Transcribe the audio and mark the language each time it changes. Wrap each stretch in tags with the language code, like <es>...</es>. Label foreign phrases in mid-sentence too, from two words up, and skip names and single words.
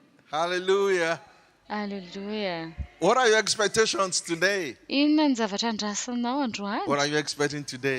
<en>Hallelujah. Hallelujah. What are your expectations today?</en> <mg>Inona ny zavatra andrasanao androany?</mg> <en>What are you expecting today?</en>